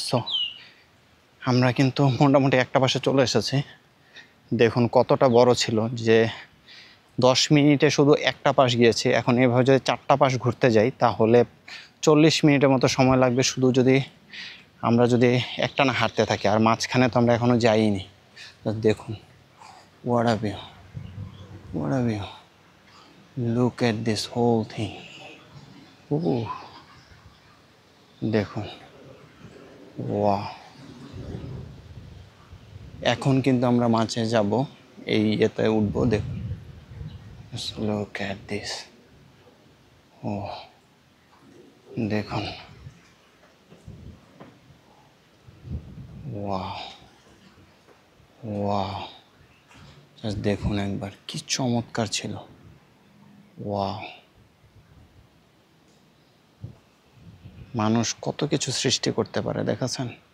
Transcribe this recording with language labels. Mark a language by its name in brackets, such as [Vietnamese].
[Bangla] So আমরা কিন্তু মোটামুটি একটা পাশে চলে এসেছি। দেখুন কতটা বড় ছিল যে 10 মিনিটে শুধু একটা পাশ গিয়েছি। এখন এভাবে যদি 4টা পাশ ঘুরতে যাই তাহলে 40 মিনিটের মতো সময় লাগবে শুধু যদি আমরা যদি একটানা হাঁটতে থাকি, আর মাঝখানে তো আমরা এখনও যাইনি। [English] দেখুন, what a view, what a view, look at this whole thing. [Bangla] দেখুন, ওয়াও। এখন কিন্তু আমরা মাঝে যাব, এই ইয়েতে উঠবো। [English] দেখুন, look at this. [Bangla] ও দেখুন, ওয়াও ওয়াও, জাস্ট দেখুন একবার, কি চমৎকার ছিল। ওয়াও, মানুষ কত কিছু সৃষ্টি করতে পারে দেখাচ্ছেন।